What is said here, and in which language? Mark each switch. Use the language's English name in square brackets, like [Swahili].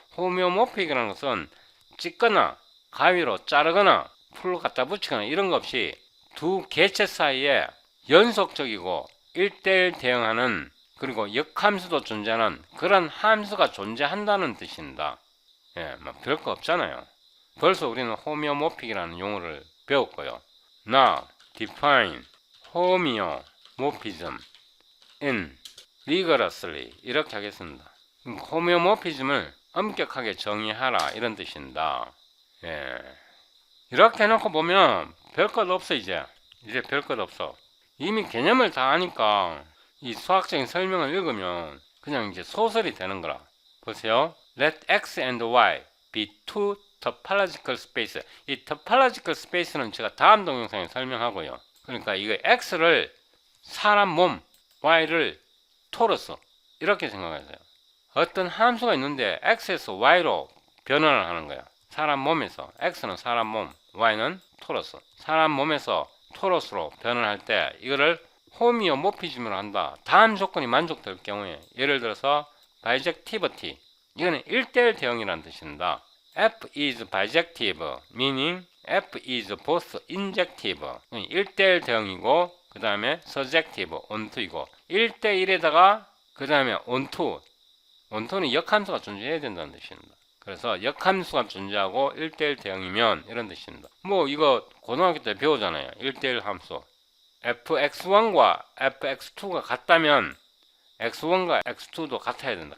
[Korean] 호미오모픽이라는 것은 찢거나 가위로 자르거나 풀로 갖다 붙이거나 이런 것 없이 두 개체 사이에 연속적이고 1대1 대응하는, 그리고 역함수도 존재하는 그런 함수가 존재한다는 뜻입니다. 뭐 별거 없잖아요. 벌써 우리는 호미오모픽이라는 용어를 배웠고요. [English] Now define homeomorphism in rigorously [Korean] 이렇게 하겠습니다. 호미오모피즘을 엄격하게 정의하라 이런 뜻입니다. 이렇게 해놓고 보면 별것 없어. 이제 별것 없어. 이미 개념을 다 아니까 이 수학적인 설명을 읽으면 그냥 이제 소설이 되는 거라. 보세요. [English] Let x and y be two topological space. [Korean] 이 topological space는 제가 다음 동영상에 설명하고요. 그러니까 이거 x를 사람 몸, y를 토러스 이렇게 생각하세요. 어떤 함수가 있는데 x에서 y로 변환을 하는 거야. 사람 몸에서 x는 사람 몸, y는 토러스. 사람 몸에서 토러스로 변환할 때 이거를 호미오모피즘으로 한다. 다음 조건이 만족될 경우에, 예를 들어서 bijectivity, 이거는 1대1 대응이라는 뜻입니다. [English] F is bijective, meaning F is both injective. [Korean] 1대1 대응이고 그 다음에 surjective, onto이고 1대1에다가 그 다음에 onto. onto는 역함수가 존재해야 된다는 뜻입니다. 그래서 역함수가 존재하고 1대1 대응이면 이런 뜻입니다. 뭐 이거 고등학교 때 배우잖아요. 1대1 함수. fx1과 fx2가 같다면 x1과 x2도 같아야 된다.